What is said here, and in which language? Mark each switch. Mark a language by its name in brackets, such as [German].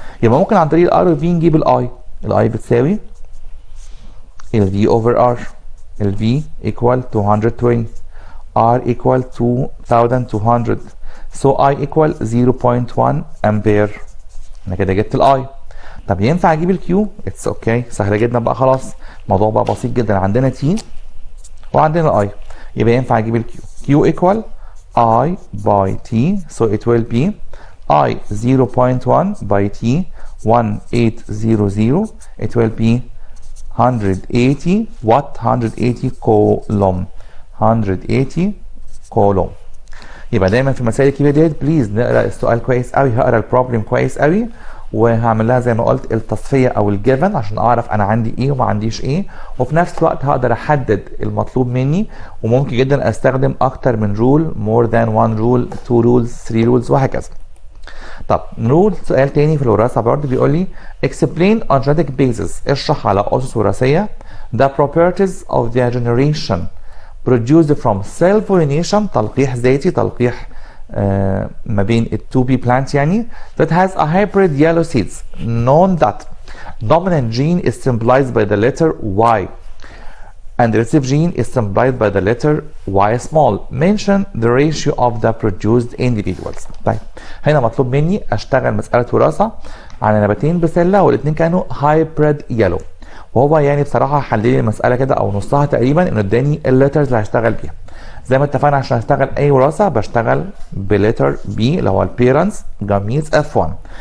[Arabic] يبقى ممكن عن طريق الار وفي نجيب الاي. الاي بتساوي الفي اوفر ار، الفي ايكوال 220، [English] R equal 2200، so I equal 0.1 [Arabic] امبير. انا كده جبت الاي. طب ينفع اجيب الكيو؟ اتس اوكي، سهله جدا بقى، خلاص الموضوع بقى بسيط جدا، عندنا تي وعندنا اي، يبقى ينفع اجيب الكيو. [English] Q equal I by T، so it will be I 0.1 by T 1800، it will be 180 watt، 180 coulomb, 180 coulomb. [Arabic] يبقى دايما في المسائل الكبيره ديت بليز نقرا السؤال كويس قوي، هقرا البروبلم كويس قوي، وهعمل لها زي ما قلت التصفيه او الجيفن عشان اعرف انا عندي ايه وما عنديش ايه، وفي نفس الوقت هقدر احدد المطلوب مني، وممكن جدا استخدم اكتر من رول، [English] more than one rule، [Arabic] 2 rules، 3 rules، وهكذا. طب نقول سؤال تاني في الوراثه برضه، بيقول لي [English] explain on genetic basis، [Arabic] اشرح على اسس وراثيه [English] the properties of the generation produced from cell pollination، [Arabic] تلقيح ذاتي، تلقيح ما بين ال [English] 2B plants يعني، that has a hybrid yellow seeds known that dominant gene is symbolized by the letter Y and recessive gene is symbolized by the letter Y small. Mention the ratio of the produced individuals. [Arabic] طيب هنا مطلوب مني اشتغل مسألة وراثة على نباتين بسلة والاثنين كانوا hybrid yellow، وهو يعني بصراحه حل لي المساله كده او نصها تقريبا، انه اداني الليترز اللي هشتغل بيها. زي ما اتفقنا عشان اشتغل اي وراثه بشتغل بليتر بي اللي هو البيرنتس جاميتس اف 1.